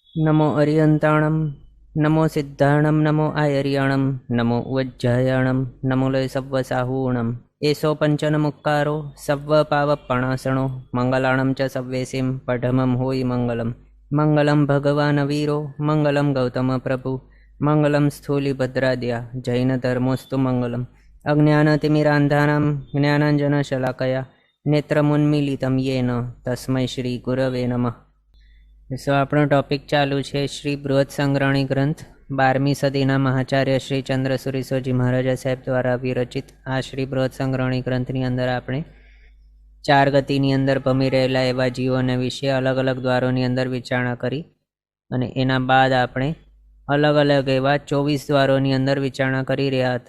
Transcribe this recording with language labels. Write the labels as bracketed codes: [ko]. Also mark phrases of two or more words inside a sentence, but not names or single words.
[pra] नमो अरियन्ताणं नमो सिद्धाणं नमो आयर्याणं नमो उज्जयाणं नमो लय सव्वसाहूणम् एषो पञ्चनमुक्कारो सव्वपावपणासणो मङ्गलाणं च सव्वेसिं पठमं होयि मङ्गलं [sa] मङ्गलं भगवान् वीरो मङ्गलं गौतमप्रभु मङ्गलं स्थूलिभद्राद्या जैनधर्मोऽस्तु मङ्गलम् अज्ञानतिमिरान्धानां ज्ञानाञ्जनशलाकया नेत्रमुन्मीलितं येन तस्मै श्रीगुरवे नमः। [gu] આપણો ટોપિક ચાલુ છે શ્રી બૃહદ સંગ્રહણી ગ્રંથ 12મી સદીના મહાચાર્ય શ્રી ચંદ્રસુરીશ્વરજી મહારાજા સાહેબ દ્વારા વિરચિત આ શ્રી બૃહદ સંગ્રહણી ગ્રંથની અંદર આપણે 4 ગતિની અંદર ભમી રહેલા એવા જીવોને વિશે અલગ અલગ દ્વારોની અંદર વિચારણા કરી અને એના બાદ આપણે અલગ અલગ એવા 24 દ્વારોની અંદર વિચારણા કરી રહ્યા હતા।